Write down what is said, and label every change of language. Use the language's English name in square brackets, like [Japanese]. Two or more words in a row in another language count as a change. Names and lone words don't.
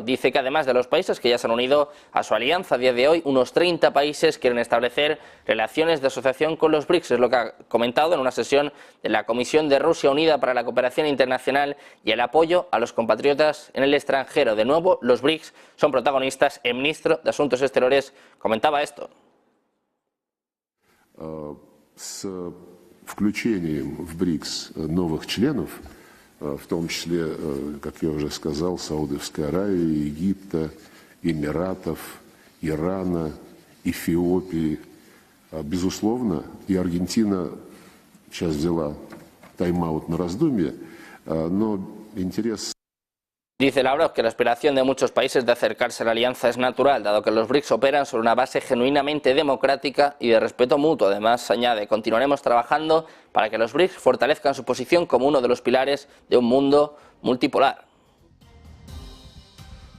[Spanish] Dice que además de los países que ya se han unido a su alianza a día de hoy, unos 30 países quieren establecer relaciones de asociación con los BRICS, es lo que ha comentado en una sesión de la Comisión de Rusia Unida para la Cooperación Internacional y el Apoyo a los Compatriotas en el Extranjero. De nuevo, los BRICS son protagonistas. El ministro de Asuntos Exteriores comentaba esto. [Russian] С включением в БРИКС новых членов, в том числе, как я уже сказал, Саудовской Аравии, Египта, Эмиратов, Ирана, Эфиопии, безусловно, и Аргентина сейчас взяла тайм-аут на раздумье, но интерес... [Spanish] Dice Lavrov que la aspiración de muchos países de acercarse a la alianza es natural, dado que los BRICS operan sobre una base genuinamente democrática y de respeto mutuo. Además, añade, continuaremos trabajando para que los BRICS fortalezcan su posición como uno de los pilares de un mundo multipolar.